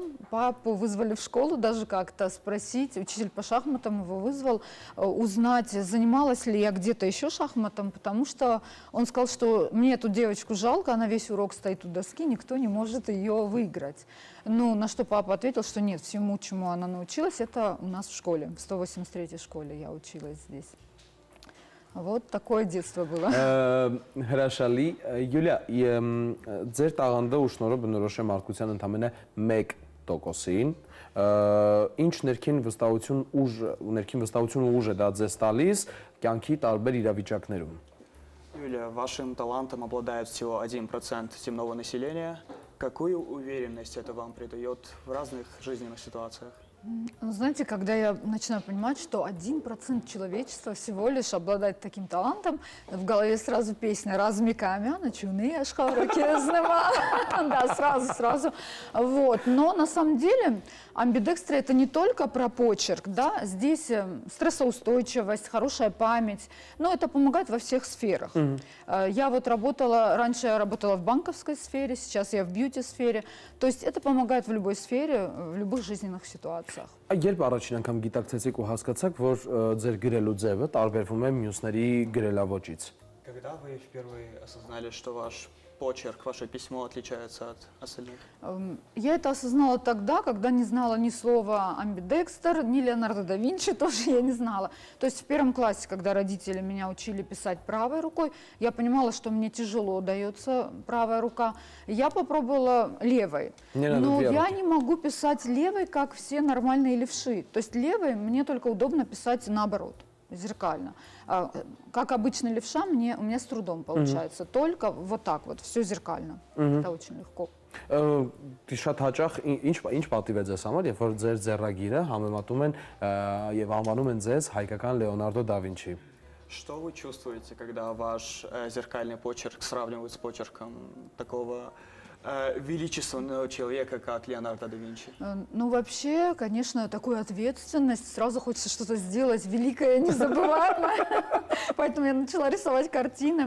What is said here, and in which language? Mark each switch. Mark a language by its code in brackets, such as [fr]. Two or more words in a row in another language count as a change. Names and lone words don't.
[ru] Папу вызвали в школу даже как-то спросить. Учитель по шахматам его вызвал, узнать, занималась ли я где-то еще шахматом, потому что он сказал, что мне эту девочку жалко, она весь урок стоит у доски, никто не может ее выиграть. Ну, на что папа ответил, что нет, всему, чему она научилась, это у нас в школе, в 183-й школе я училась здесь. Вот такое детство было. [hy] Հրաշալի, Յուլիա, ձեր տաղանդը ու շնորհը բնորոշ է մարդկության ընդամենը 1%-ին, ինչ ներքին վստահություն ու ուժ է դա ձեզ տալիս կյանքի տարբեր իրավիճակներում։ [ru] Юлия, вашим талантом обладает всего 1% земного населения. Какую уверенность это вам придает в разных жизненных ситуациях? Знаете, когда я начинаю понимать, что 1% человечества всего лишь обладает таким талантом, в голове сразу песня «Разми камяна, чуны, шхавракезнема». Да, сразу. Вот. Но на самом деле амбидекстрия — это не только про почерк, да, здесь стрессоустойчивость, хорошая память, но это помогает во всех сферах. Я вот раньше я работала в банковской сфере, сейчас я в бьюти-сфере, то есть это помогает в любой сфере, в любых жизненных ситуациях. [hy] Երբ առաջին անգամ գիտակցեցիք ու հասկացաք, որ ձեր գրելու ձևը տարբերվում է մյուսների գրելավոճից։ [ru] Когда вы впервые осознали, что ваш почерк, ваше письмо отличается от остальных? Я это осознала тогда, когда не знала ни слова амбидекстер, ни Леонардо да Винчи тоже я не знала. То есть в первом классе, когда родители меня учили писать правой рукой, я понимала, что мне тяжело дается правая рука. Я попробовала левой, но я не могу писать левой, как все нормальные левши. То есть левой мне только удобно писать наоборот. Зеркально. Как обычный левша, у меня с трудом получается. Только вот так вот, все зеркально. Это очень легко. [hy] Շատ հաճախ ինչ պատիվ է ձեզ համար, երբ որ ձեր ձեռագիրը համեմատում են եւ անվանում են ձեզ հայկական Լեոնարդո դա Վինչի։ [ru] Что вы чувствуете, когда ваш зеркальный почерк сравнивают с почерком такого величественного человека, как Леонардо да Винчи? Ну, вообще, конечно, такую ответственность. Сразу хочется что-то сделать великое, незабываемое. Поэтому я начала рисовать картины.